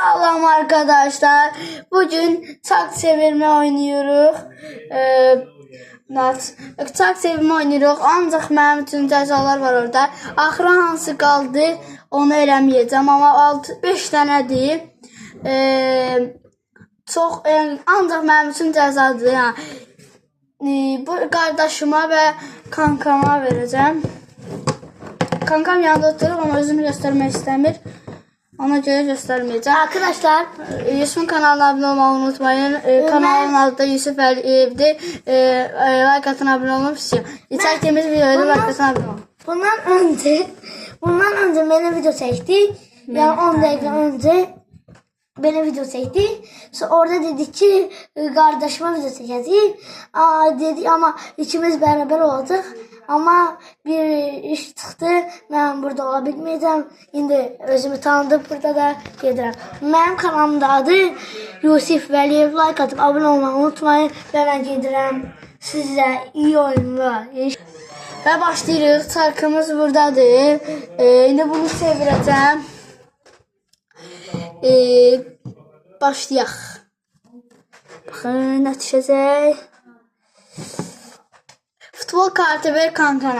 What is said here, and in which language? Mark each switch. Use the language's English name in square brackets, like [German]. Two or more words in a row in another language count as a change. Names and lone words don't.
[Turkish] Salam arkadaşlar. Bugün çak çevirme oynuyoruz. Çak çevirme oynuyoruz. [Azerbaijani] Ancaq mənim üçün cəzalar var orada. Axıra hansı qaldı onu eləməyəcəm. Amma 5 dənədir. Çox ancaq mənim üçün cəzadır. Yəni, bu qardaşıma və kankama verəcəm. Kankam yanında oturur, onu özünü göstərmək istəmir. [Turkish] Ona göre göstermeyeceğim. Arkadaşlar Yusuf'un kanalına abone olmayı unutmayın. Kanalın adı da Yusuf Əliyevdir. Like atın, abone olun. İçerikimiz videoda like atın, abone olun. Bundan önce beni video çekti. Yani 10 dakika önce beni video çekti. Sonra orada dedi ki kardeşime video çekeceğiz. Dedi ama ikimiz beraber olacak. Ama bir iş çıktı. Ben burada olabilmeyeceğim. Şimdi özümü tanıdım. [Azerbaijani] Burada da gedirəm. [Turkish] Benim kanalımda adı Yusuf Vəliyev. Like atıp abone olmayı unutmayın. [Azerbaijani] Ve ben gedirəm. [Turkish] Size iyi oyunlar. [Azerbaijani] Ve başlayırıq. Çarkımız buradadır. Şimdi bunu çevirəcəm. Başlayaq. Baxın, nə düşəcək. Futbol kartı ver kankana.